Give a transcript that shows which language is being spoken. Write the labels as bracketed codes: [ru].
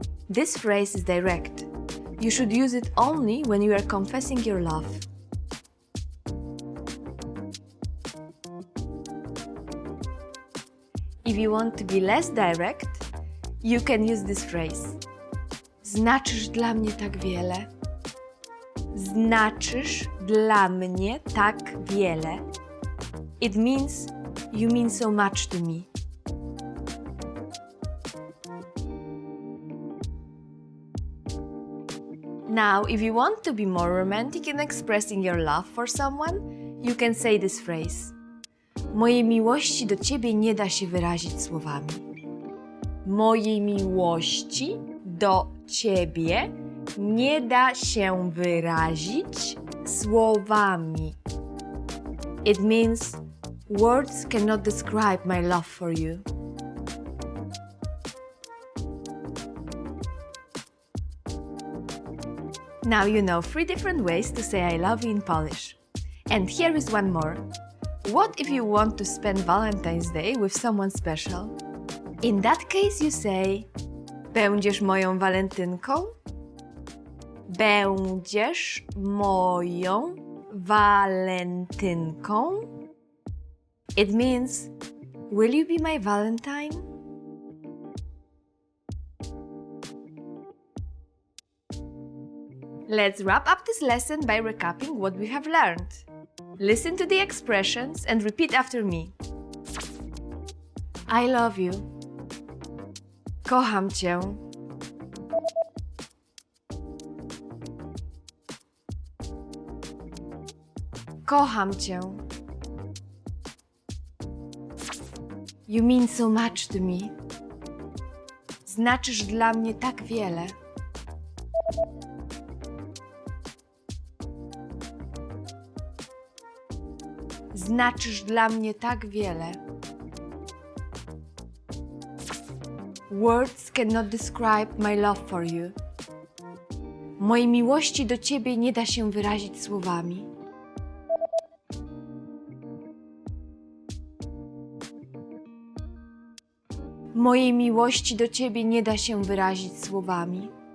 [en] This phrase is direct. You should use it only when you are confessing your love. If you want to be less direct, you can use this phrase. [pl] Znaczysz dla mnie tak wiele. Znaczysz dla mnie tak wiele. [en] It means you mean so much to me. Now, if you want to be more romantic in expressing your love for someone, you can say this phrase. [pl] Mojej miłości do ciebie nie da się wyrazić słowami. Mojej miłości do ciebie nie da się wyrazić słowami. [en] It means words cannot describe my love for you. Now you know 3 different ways to say I love you in Polish. And here is one more. What if you want to spend Valentine's Day with someone special? In that case you say [pl] będziesz moją walentynką? Będziesz moją walentynką? [en] It means will you be my Valentine? Let's wrap up this lesson by recapping what we have learned. Listen to the expressions and repeat after me. I love you. [pl] Kocham cię. Kocham cię. [en] You mean so much to me. [pl] Znaczysz dla mnie tak wiele. Znaczysz dla mnie tak wiele. [en] Words cannot describe my love for you. [pl] Mojej miłości do ciebie nie da się wyrazić słowami. Mojej miłości do ciebie nie da się wyrazić słowami.